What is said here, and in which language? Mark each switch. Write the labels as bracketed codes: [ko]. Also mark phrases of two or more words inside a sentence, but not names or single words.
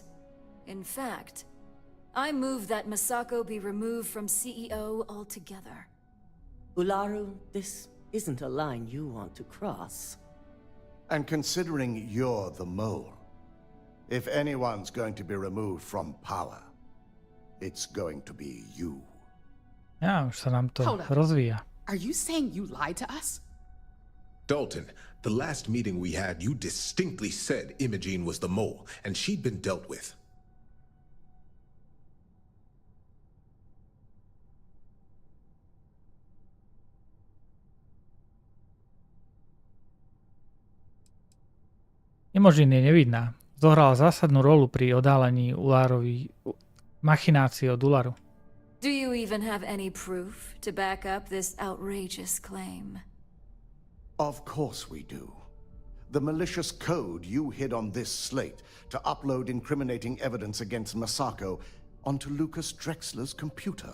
[en] In fact, I move that Masako be removed from CEO altogether. Ularu, this isn't a line you want to cross. And considering you're the mole, if anyone's going to be removed from power, it's going to be you. [sk] Ja, už sa nám to rozvíja. [en] Are you saying you lied to us? Dalton, the last meeting we had, you distinctly said Imogene was the mole, and she'd been dealt with. [sk] Imogen je nevidná. Zohrala zásadnú rolu pri odhalení Ularovi machinácie od Ularu. [en] Do you even have any proof to back up this outrageous claim? Of course we do. The malicious code you hid on this slate to upload incriminating evidence against Masako onto Lucas Drexler's computer.